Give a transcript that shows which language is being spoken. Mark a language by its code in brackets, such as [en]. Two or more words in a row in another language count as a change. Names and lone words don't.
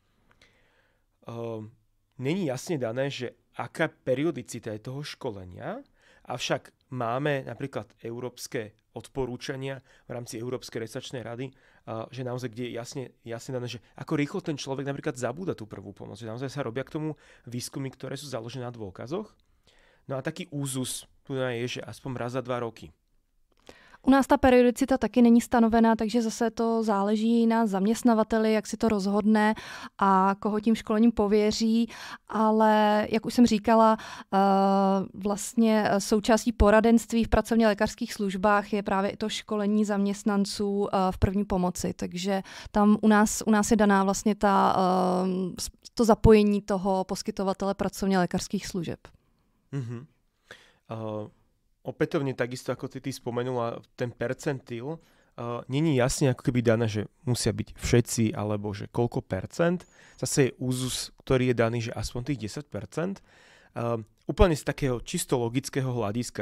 [sk] Není jasne dané, že aká periodicita je toho školenia, avšak máme napríklad európske odporúčania v rámci Európskej recepčnej rady, že naozaj kde je jasne dané, že ako rýchlo ten človek napríklad zabúda tú prvú pomoc. Že naozaj sa robia k tomu výskumy, ktoré sú založené na dôkazoch. No a taký úzus tu je, že aspoň raz za 2 roky. [cs] U nás ta periodicita taky není stanovená, takže zase to záleží na zaměstnavateli, jak si to rozhodne a koho tím školením pověří, ale jak už jsem říkala, vlastně součástí poradenství v pracovně lékařských službách je právě i to školení zaměstnanců v první pomoci, takže tam u nás je daná vlastně to zapojení toho poskytovatele pracovně lékařských služeb. Mm-hmm. [sk] Opätovne takisto, ako ty spomenula, ten percentil není jasne ako keby dané, že musia byť všetci, alebo že koľko percent. Zase je úzus, ktorý je daný, že aspoň tých 10%. Úplne z takého čisto logického hľadiska.